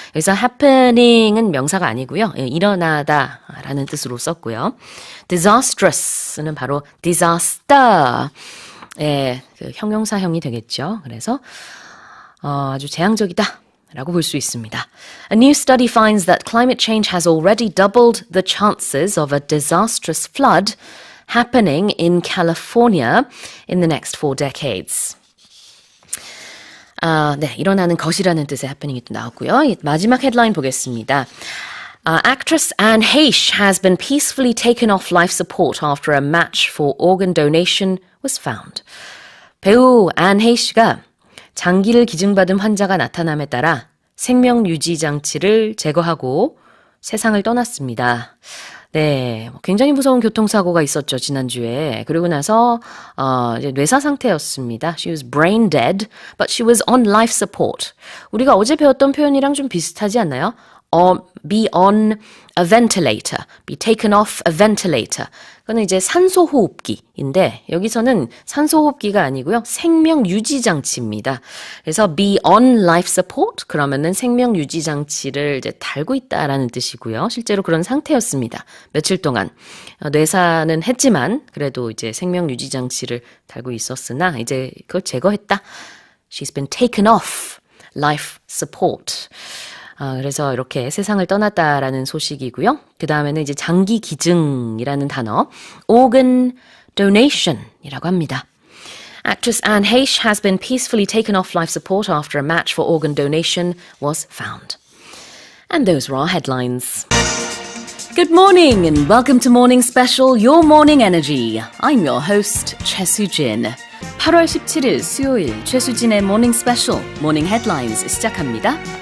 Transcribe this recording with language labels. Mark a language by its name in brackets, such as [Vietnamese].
[Korean] 여기서 happening은 명사가 아니고요. 일어나다라는 뜻으로 썼고요. disastrous는 바로 disaster의 그 형용사형이 되겠죠. 그래서 아주 재앙적이다 라고 볼 수 있습니다. [English] A new study finds that climate change has already doubled the chances of a disastrous flood happening in California in the next 4 decades. [Korean] 네, 일어나는 것이라는 뜻의 happening이 또 나왔고요. 마지막 헤드라인 보겠습니다. [English] Actress Anne Heche has been peacefully taken off life support after a match for organ donation was found. [Korean] 배우 안 헤이시가 장기를 기증받은 환자가 나타남에 따라 생명 유지 장치를 제거하고 세상을 떠났습니다. 네, 굉장히 무서운 교통사고가 있었죠, 지난주에. 그리고 나서 이제 뇌사 상태였습니다. [English] She was brain dead, but she was on life support. [Korean] 우리가 어제 배웠던 표현이랑 좀 비슷하지 않나요? [English] Be on a ventilator, be taken off a ventilator. [Korean] 그거는 이제 산소호흡기인데 여기서는 산소호흡기가 아니고요. 생명유지장치입니다. 그래서 [English] be on life support [Korean] 그러면은 생명유지장치를 이제 달고 있다라는 뜻이고요. 실제로 그런 상태였습니다. 며칠 동안 뇌사는 했지만 그래도 이제 생명유지장치를 달고 있었으나 이제 그걸 제거했다. [English] She's been taken off life support. [Korean] 그래서 이렇게 세상을 떠났다라는 소식이고요. 그 다음에는 이제 장기 기증이라는 단어, [English] organ donation [Korean] 이라고 합니다. [English] Actress Anne Heche has been peacefully taken off life support after a match for organ donation was found. And those were our headlines. Good morning and welcome to Morning Special, Your Morning Energy. I'm your host, Choi Soo-jin. [Korean] 8월 17일 수요일 최수진의 Morning Special, Morning Headlines 시작합니다.